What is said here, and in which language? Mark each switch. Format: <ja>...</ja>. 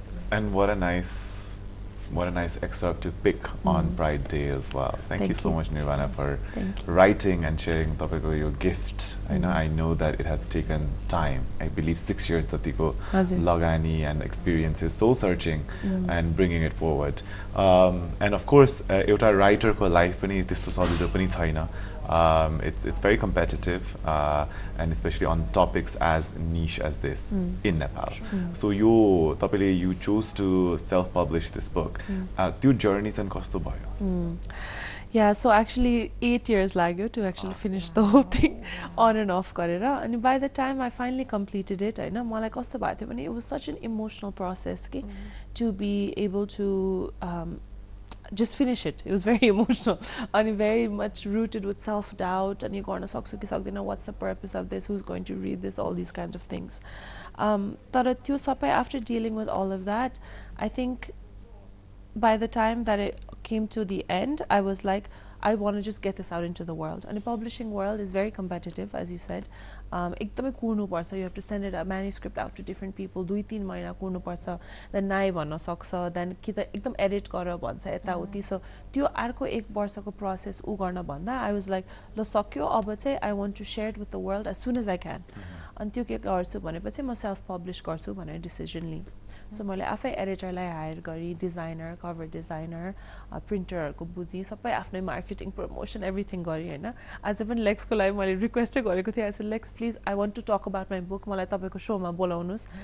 <en>And what a nice excerpt to pick on Pride Day as well. Thank you so much, Nirvana, for writing and sharing your gift. I know that it has taken time. I believe 6 years</en> <ne>tatiko lagani</ne> <en>and experiences, soul searching and bringing it forward.</en> <ne>And of course, एउटा writer ko life पनि त्यस्तो सजिलो पनि छैन.</ne> <en>It's very competitive, and especially on topics as niche as this in Nepal. So you chose to self-publish this book. Your journey and</en> <ne>kasto bhayo?</ne> <en>Yeah, so actually 8 years</en> <ne>lagyo</ne> <en>to actually finish the whole thing on and off</en> <ne>garera.</ne> <en>And by the time I finally completed it,</en> <ne>मलाई कस्तो भएको थियो भने</ne> <en>it was such an emotional process to be able to just finish it. It was very emotional and very much rooted with self-doubt and you're going to what's the purpose of this, who's going to read this, all these kinds of things. After dealing with all of that, I think by the time that it came to the end, I was like, I want to just get this out into the world. And the publishing world is very competitive, as you said.</en> <ne>एकदमै कुर्नु पर्छ.</ne> <en>You have to send a manuscript out to different people.</en> <ne>2-3 महिना कुर्नु पर्छ.</ne> <en>Then</en> <ne>नाइ भन्न सक्छ.</ne> <en>Then</en> <ne>कि त एकदम edit गर भन्छ यताउति.</ne> <en>So</en> <ne>त्यो अर्को 1 वर्षको</ne> <en>process उ गर्न भन्दा I was like,</en> <ne>ल सक्यो अब चाहिँ</ne> <en>I want to share it with the world as soon as I can.</en> <ne>अनि त्यो के गर्छु भनेपछि म self publish गर्छु भनेर decision लिएँ. So मैले आफै एडिटरलाई हायर गरी डिजाइनर, कभर डिजाइनर, प्रिन्टरहरुको बुझी सबै आफ्नै मार्केटिङ प्रमोसन एभ्रीथिङ गरी हैन. आज पनि लेक्सको लागि मैले रिक्वेस्ट गरेको थिएँ</ne> <en>hi Lex please I want to talk about my book,</en> <ne>मलाई तपाईको शोमा बोलाउनुस्.</ne>